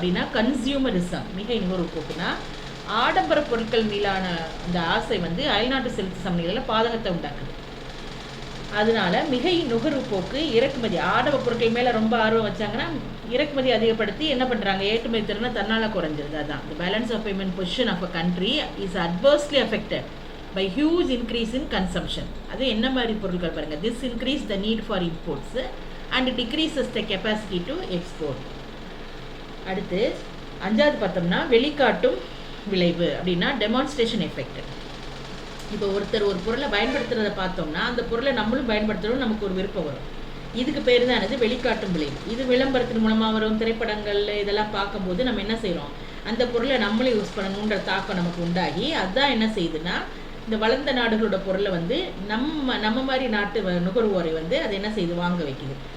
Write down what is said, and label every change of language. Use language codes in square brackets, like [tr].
[ta] அப்படின்னா கன்சியூமரிசம். மிகை நுகர்வு போக்குனா ஆடம்பர பொருட்கள் மீதான அந்த ஆசை அயல்நாட்டு செலுத்து சமநிலையில் பாதகத்தை உண்டாக்குது. அதனால மிகை நுகர்வு போக்கு இறக்குமதி, ஆடம்பர பொருட்கள் மேலே ரொம்ப ஆர்வம் வச்சாங்கன்னா இறக்குமதி அதிகப்படுத்தி என்ன பண்ணுறாங்க, ஏற்றுமதி திறனை தன்னால் குறைஞ்சிருது. அதுதான் [en] the balance of payment position of a country is adversely affected by huge increase in consumption. [ta] அது என்ன மாதிரி பொருட்கள் பாருங்கள். [en] this increase the need for imports and decreases the capacity to export. [ta] அடுத்து அஞ்சாவது பார்த்தோம்னா வெளிக்காட்டும் விளைவு. அப்படின்னா டெமான்ஸ்ட்ரேஷன் எஃபெக்ட். இப்போ ஒருத்தர் ஒரு பொருளை பயன்படுத்துகிறத பார்த்தோம்னா அந்த பொருளை நம்மளும் பயன்படுத்தணும், நமக்கு ஒரு விருப்பம் வரும். இதுக்கு பேர் தான் என்னது, வெளிக்காட்டும் விளைவு. இது விளம்பரத்தின் மூலமாக வரும். திரைப்படங்கள் இதெல்லாம் பார்க்கும்போது நம்ம என்ன செய்கிறோம், அந்த பொருளை நம்மளும் யூஸ் பண்ணணுன்ற தாக்கம் நமக்கு உண்டாகி அதுதான் என்ன செய்யுதுன்னா இந்த வளர்ந்த நாடுகளோட பொருளை நம்ம மாதிரி நாட்டு நுகர்வோரை அது என்ன செய்யுது, வாங்க வைக்குது.